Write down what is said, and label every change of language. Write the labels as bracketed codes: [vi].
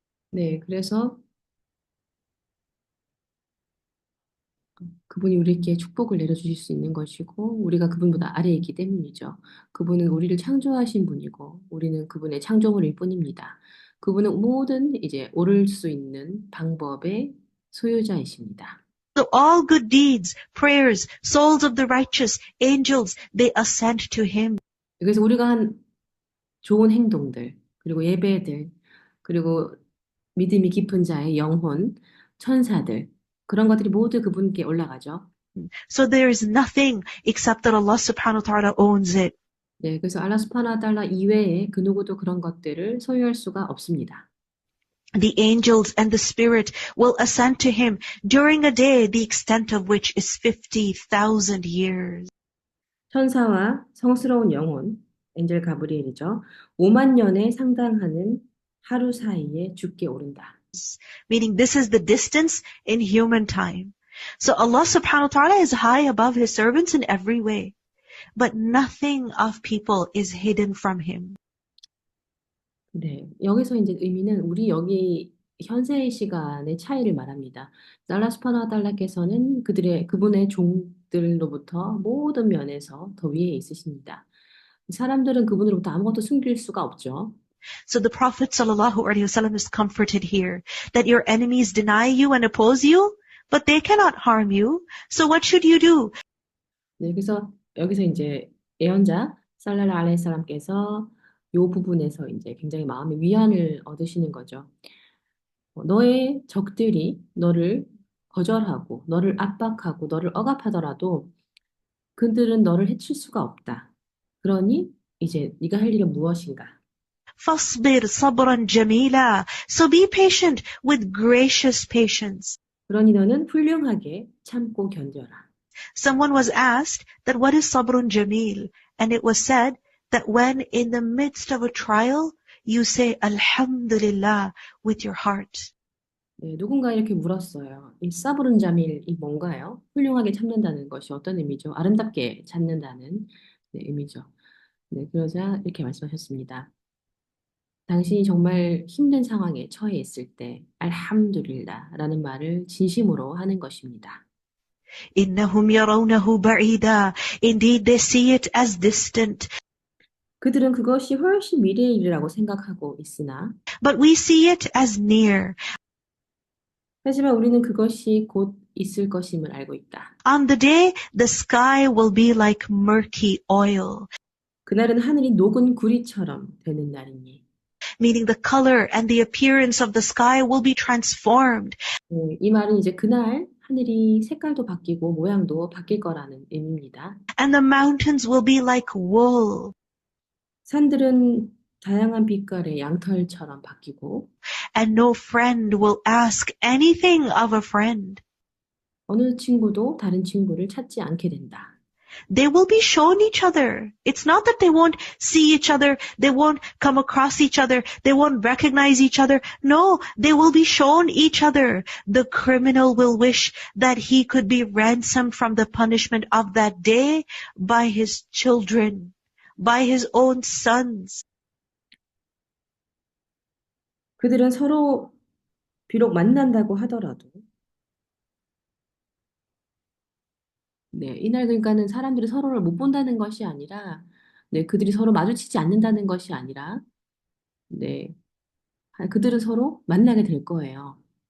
[ko] 네, 그래서 그분이 우리에게 축복을 내려주실 수 있는 것이고, 우리가 그분보다 아래에 있기 때문이죠. 그분은 우리를 창조하신 분이고, 우리는 그분의 창조물일 뿐입니다. 그분은 모든 이제 오를 수 있는 방법의 소유자이십니다. [en] So all good deeds, prayers, souls of the righteous, angels, they ascend to him. [ko] 그래서 우리가 한 좋은 행동들, 그리고 예배들, 그리고 믿음이 깊은 자의 영혼, 천사들, 그런 것들이 모두 그분께 올라가죠. [en] So there is nothing except that Allah subhanahu wa ta'ala owns it. [ko] 네, 그래서 알라 스파나 달라 이외에 그 누구도 그런 것들을 소유할 수가 없습니다. [en] The angels and the spirit will ascend to him during a day the extent of which is 50,000 years. [ko] 천사와 성스러운 영혼, 엔젤 가브리엘이죠. 5만 년에 상당하는 하루 사이에 주께 오른다. [en] Meaning this is the distance in human time. So Allah subhanahu wa ta'ala is high above his servants in every way. But nothing of people is hidden from him. [ko] 네, 여기서 이제 의미는 우리 여기 현세의 시간의 차이를 말합니다. 알라 스파나 달라께서는 그분의 종들로부터 모든 면에서 더 위에 있으십니다. 사람들은 그분으로부터 아무것도 숨길 수가 없죠. [en] So the Prophet ﷺ is comforted here that your enemies deny you and oppose you, but they cannot harm you. So what should you do? [ko] 네, 그래서 여기서 이제 예언자 살랄라 알레이살람께서 요 부분에서 이제 굉장히 마음의 위안을 얻으시는 거죠. 너의 적들이 너를 거절하고 너를 압박하고 너를 억압하더라도 그들은 너를 해칠 수가 없다. 그러니 이제 네가 할 일은 무엇인가? [ar] فَاصْبِرْ صَبْرًا جَمِيلًا. [en] So be patient with gracious patience. [ko] 그러니 너는 훌륭하게 참고 견뎌라. [en] Someone was asked that what is sabrun jamil? And it was said that when in the midst of a trial, you say Alhamdulillah with your heart. [ko] 네, 누군가 이렇게 물었어요. 이 사브룬 자밀이 뭔가요? 훌륭하게 참는다는 것이 어떤 의미죠? 아름답게 참는다는 네, 의미죠. 네, 그러자 이렇게 말씀하셨습니다. 당신이 정말 힘든 상황에 처해 있을 때 알함두릴라라는 말을 진심으로 하는 것입니다. [ar] إنهم يرونه بعيدا. [en] Indeed, they see it as distant. [ko] 그들은 그것이 훨씬 미래의 일이라고 생각하고 있으나 [en] But we see it as near. [ko] 하지만 우리는 그것이 곧 있을 것임을 알고 있다. [en] On the day, the sky will be like murky oil. [ko] 그날은 하늘이 녹은 구리처럼 되는 날이니. [en] Meaning the color and the appearance of the sky will be transformed. [ko] 네, 이 말은 이제 그날 하늘이 색깔도 바뀌고 모양도 바뀔 거라는 의미입니다. [en] And the mountains will be like wool. [ko] 산들은 다양한 빛깔의 양털처럼 바뀌고 [en] And no friend will ask anything of a friend. [ko] 어느 친구도 다른 친구를 찾지 않게 된다. [en] They will be shown each other. It's not that they won't see each other, they won't come across each other, they won't recognize each other. No, they will be shown each other. The criminal will wish that he could be ransomed from the punishment of that day by his children, by his own sons. [ko] 그들은 서로 비록 만난다고 하더라도 네, 이날 그러니까는 사람들이 서로를 못 본다는 것이 아니라 네, 그들이 서로 마주치지 않는다는 것이 아니라 네, 그들은 서로 만나게 될 거예요.